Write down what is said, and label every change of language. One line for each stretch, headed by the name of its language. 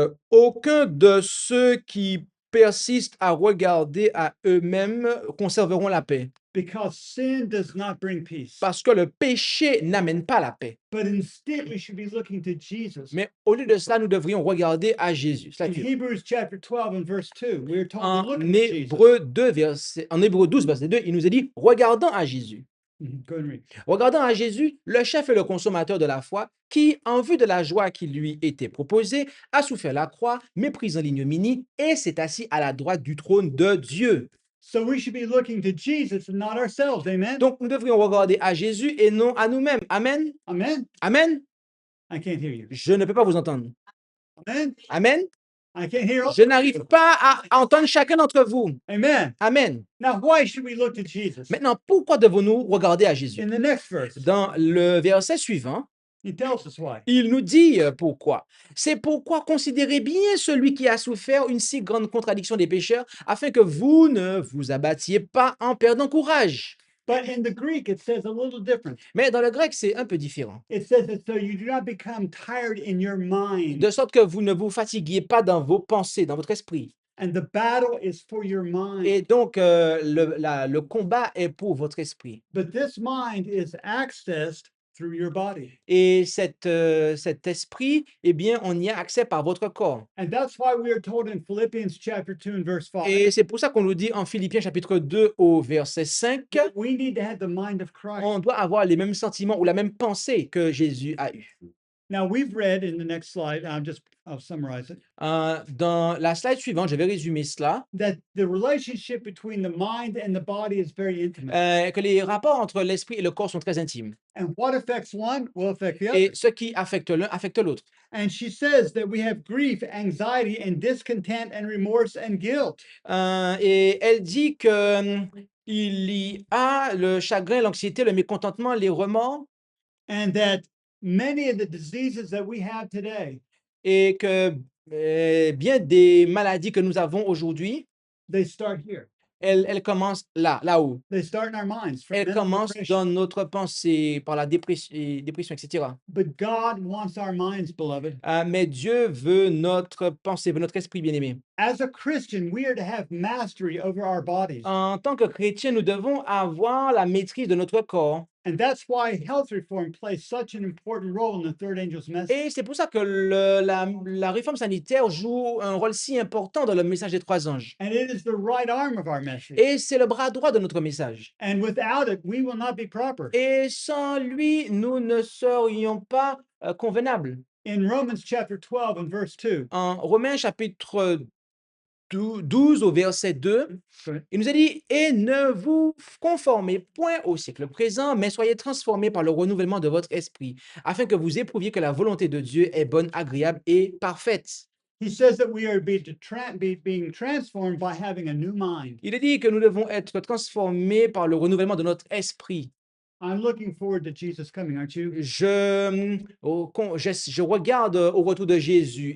French: Aucun de ceux qui persistent à regarder à eux-mêmes conserveront la paix.
English: Because sin does not bring peace.
French: Parce que le péché n'amène pas la paix.
English: But instead, we should be looking to Jesus.
French: Mais au lieu de cela, nous devrions regarder à Jésus.
English: In Hebrews chapter 12 and verse 2, we are told to
French: En
English: look at Jesus.
French: Hébreux 12, verset 2, il nous est dit, regardons à Jésus.
English: Go and read.
French: Regardant à Jésus, le chef et le consommateur de la foi, qui, en vue de la joie qui lui était proposée, a souffert la croix, méprisant l'ignominie, et s'est assis à la droite du trône de Dieu.
English: So we should be looking to Jesus and not ourselves. Amen.
French: Donc, nous devrions regarder à Jésus et non à nous-mêmes. Amen. Amen. Amen.
English: I can't hear you.
French: Je ne peux pas vous entendre. Amen. Amen.
English: I can't hear.
French: Je n'arrive pas à entendre chacun d'entre vous. Amen. Amen.
English: Now, why should we look to Jesus?
French: Maintenant, pourquoi devons-nous regarder à Jésus?
English: In the next verse,
French: Dans le verset suivant,
English: he tells us why.
French: il nous dit pourquoi. C'est pourquoi considérez bien celui qui a souffert une si grande contradiction des pécheurs, afin que vous ne vous abattiez pas en perdant courage.
English: But in the Greek, it says a little different.
French: Mais dans le grec, c'est un peu différent.
English: It says it so you do not become tired in your mind.
French: De sorte que vous ne vous fatiguiez pas dans vos pensées, dans votre esprit.
English: And the battle is for your mind.
French: Et donc, le combat est pour votre esprit.
English: But this mind is accessed through your body.
French: Et cet esprit, eh bien, on y a accès par votre corps.
English: And that's why we are told in Philippians chapter 2 and verse 5
French: Et c'est pour ça qu'on nous dit en Philippiens chapitre 2 au verset 5,
English: that we need to have the mind of Christ.
French: on doit avoir les mêmes sentiments ou la même pensée que Jésus a eue.
English: Now we've read in the next slide, I'll summarize it,
French: Dans la slide suivante, je vais résumer cela,
English: that the relationship between the mind and the body is very intimate.
French: que les rapports entre l'esprit et le corps sont très intimes.
English: And what affects one will affect the
French: Et
English: other.
French: ce qui affecte l'un affecte l'autre.
English: And she says that we have grief, anxiety, and discontent, and remorse and guilt.
French: Et elle dit que il y a le chagrin, l'anxiété, le mécontentement, les remords,
English: And that many of the diseases that we have today,
French: et que bien des maladies que nous avons aujourd'hui,
English: they start here.
French: elles commencent là-haut.
English: They start in our minds from
French: Elles
English: mental
French: commencent
English: depression.
French: dans notre pensée, par la dépression, etc.
English: But God wants our minds, beloved.
French: Mais Dieu veut notre pensée, veut notre esprit bien-aimé.
English: As a Christian, we are to have mastery over our bodies.
French: En tant que chrétien, nous devons avoir la maîtrise de notre corps.
English: And that's why health reform plays such an important role in the third angel's message.
French: Et c'est pour ça que la réforme sanitaire joue un rôle si important dans le message des 3 anges.
English: And it is the right arm of our message.
French: Et c'est le bras droit de notre message.
English: And without it, we will not be proper.
French: Et sans lui, nous ne serions pas convenables.
English: In Romans chapter 12 and verse 2,
French: En Romains chapitre 12 au verset 2, Ouais. il nous a dit « Et ne vous conformez point au siècle présent, mais soyez transformés par le renouvellement de votre esprit, afin que vous éprouviez que la volonté de Dieu est bonne, agréable et parfaite.
English: he says that we are being transformed by having a new mind. »
French: Il est dit que nous devons être transformés par le renouvellement de notre esprit.
English: I'm looking forward to Jesus coming, aren't you?
French: Je regarde au retour de Jésus.